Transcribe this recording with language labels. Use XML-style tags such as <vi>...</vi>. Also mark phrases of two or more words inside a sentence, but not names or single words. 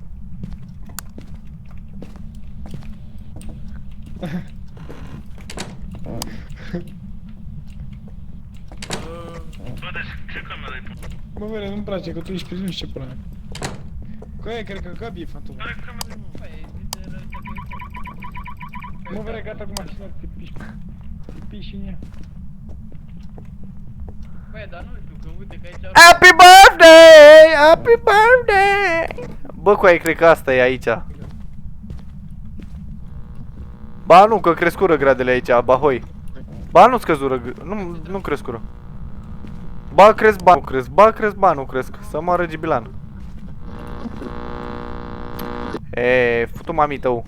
<ro>Bă, deci ce cameră ai pe? Mă, vere, nu-mi place că tu ești prins, nu știu ce pula mea. Cu aia, cred că Gabi e fantomă. Care cameră? Mă, vere, gata cu mașina, te piși. Te piși în ea. Băi, dar nu știu, că uite că aici...</ro> <en>Happy birthday, happy birthday.</en> <ro>Bă, cu aia, cred că asta e aici. Ba nu, că crescură gradele aici, bahoi. Ba nu scăzură, nu crescură. Ba cresc, ba nu cresc, ba cresc, ba nu cresc. Să moară Gibilan. E, futu mami tău.</ro>